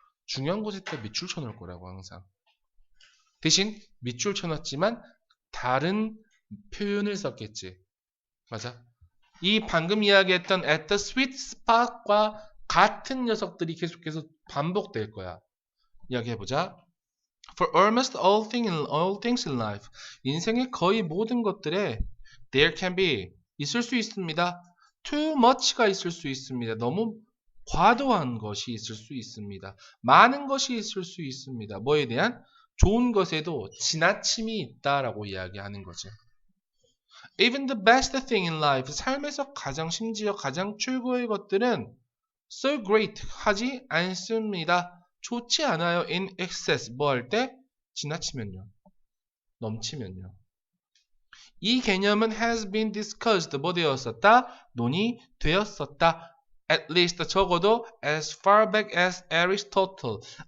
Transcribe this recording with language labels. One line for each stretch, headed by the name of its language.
Korean: 중요한 곳에다 밑줄 쳐놓을 거라고 항상. 대신 밑줄 쳐놨지만 다른 표현을 썼겠지. 맞아. 이 방금 이야기했던
English: at the sweet spot
Korean: 과 같은 녀석들이 계속해서 반복될 거야. 이야기해보자.
English: For almost all things in life.
Korean: 인생의 거의 모든 것들에
English: there can be.
Korean: 있을 수 있습니다.
English: too much
Korean: 가 있을 수 있습니다. 너무 과도한 것이 있을 수 있습니다. 많은 것이 있을 수 있습니다. 뭐에 대한? 좋은 것에도 지나침이 있다라고 이야기하는 거지.
English: Even the best thing in life,
Korean: 삶에서 심지어 가장 최고의 것들은
English: so great
Korean: 하지 않습니다. 좋지 않아요.
English: in excess,
Korean: 뭐 할 때? 지나치면요. 넘치면요. 이 개념은
English: has been discussed,
Korean: 뭐 되었었다? 논의되었었다.
English: At least,
Korean: 적어도
English: as far back as Aristotle.